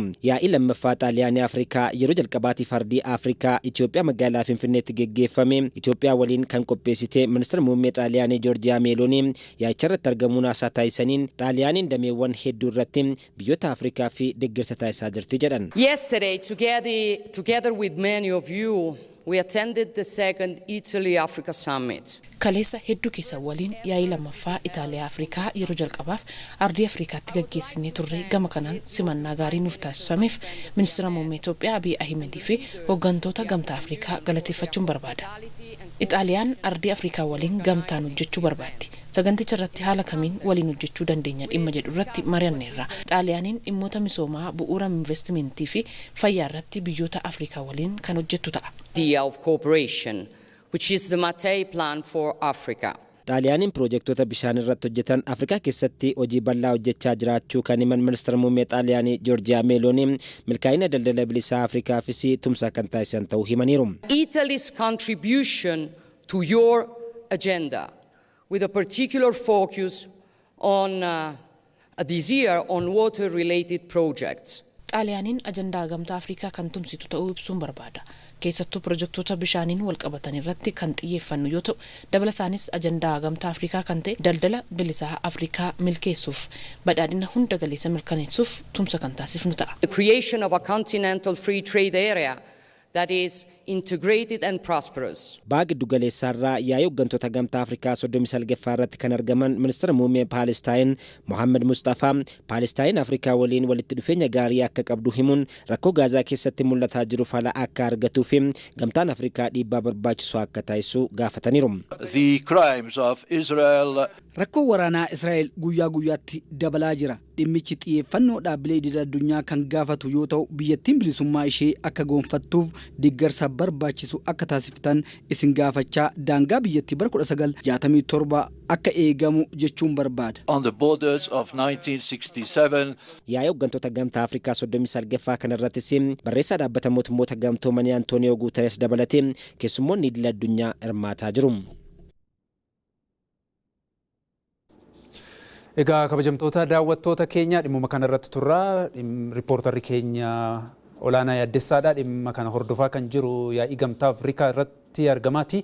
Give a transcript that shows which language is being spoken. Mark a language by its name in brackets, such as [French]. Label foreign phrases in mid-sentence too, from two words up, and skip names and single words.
[Oromo] Yaa'ii lammaffaa Xaaliyaanii Afrikaa yeroo jalqabaatiif ardii Afrikaa Itoophiyaa magaalaa Finfinnee geggeeffame Itoophiyaa waliin kan qopheessite ministeera muummee Xaaliyaanii Giorgia Meloni yaa'icha irratti argamuun haasaa taasisaniin Xaaliyaaniin dameewwan hedduu irratti biyyoota Afrikaa fi deeggarsa taasisaa jirti jedhan. [English] Yesterday, together with many of you, we attended the second Italy-Africa Summit. [Oromo] Kaleessa hedduu keessa waliin yaa'ii lammaffaa Itaaliyaa Afrikaa yeroo jalqabaaf ardii Afrikaatti gaggeessinee turre gama kanaan simannaa gaarii nuuf taasifameef ministeera muummee Itoophiyaa Abiy Ahimedii fi hooggantoota gamtaa Afrikaa galateeffachuun barbaada. Itaaliyaan ardii Afrikaa waliin gamtaan hojjechuu barbaaddi. Saganticha irratti haala kamiin waliin hojjechuu dandeenya dhimma jedhu irratti mari'anneerra. Xaaliyaaniin dhimmoota misoomaa bu'uura investimentii fi fayyaa irratti biyyoota Afrikaa waliin kan hojjettu ta'a. [English] Of cooperation, which is the Mattei Plan for Africa. [Oromo] Xaaliyaaniin piroojektota bishaan irratti hojjetan Afrikaa keessatti hojii bal'aa hojjechaa jiraachuu kan himan ministeera muummee Xaaliyaanii Giorgia Meloni milkaa'ina daldala bilisaa Afrikaafis tumsa kan taasisan ta'uu himaniiru. [English] Italy's contribution to your agenda with a particular focus on this year on water-related projects. [Oromo] Xaaliyaaniin ajandaa gamtaa Afrikaa kan tumsitu ta'uu ibsuun barbaada. Keessattuu pirojektoota bishaaniin wal qabatan irratti kan xiyyeeffannu yoo ta'u dabalataanis ajandaa gamtaa Afrikaa kan ta'e daldala bilisaa Afrikaa milkeessuuf badhaadhina hunda galeessa mirkaneessuuf tumsa kan taasifnu ta'a. [English] The creation of a continental free trade area that is integrated and prosperous. [Oromo] Baha giddu galeessaarraa yaa'ii hooggantoota gamtaa Afrikaa 39ffaa irratti kan argaman ministeera muummee Palestine Mohammad Mustafaa Palestine Afrikaa waliin walitti dhufeenya gaarii akka qabdu himuun rakkoo Gaazaa keessatti mul'ataa jiru fala akka argatuu fi gamtaan Afrikaa dhiibbaa barbaachisu akka taasisu gaafataniiru. [English] The crimes of Israel. [Oromo] Rakkoo waraanaa Israa'el guyyaa guyyaatti dabalaa jira. Dhimmichi xiyyeeffannoo dhaabbilee idil addunyaa kan gaafatu yoo ta'u biyyattiin bilisummaa ishee akka goonfattuuf deeggarsa barbaachisu akka taasiftan isin gaafachaa daangaa biyyattii bara 1967 akka eegamu jechuun barbaada. [English] On the borders of 1967. [Oromo] Yaa'ii hooggantoota gamtaa Afrikaa 39ffaa kanarrattis barreessaa dhaabbata mootummoota gamtoomanii Antooniyoo Guuteres dabalatee keessummoonni idil addunyaa hirmaataa jiru. Egaa kabajamtoota daawwattoota keenya dhimma kana irratti turra riippoortarri keenya olaanaa yaaddessaadha dhimma kana hordofaa kan jiru yaa'ii gamtaa Afrikaa irratti argamaati.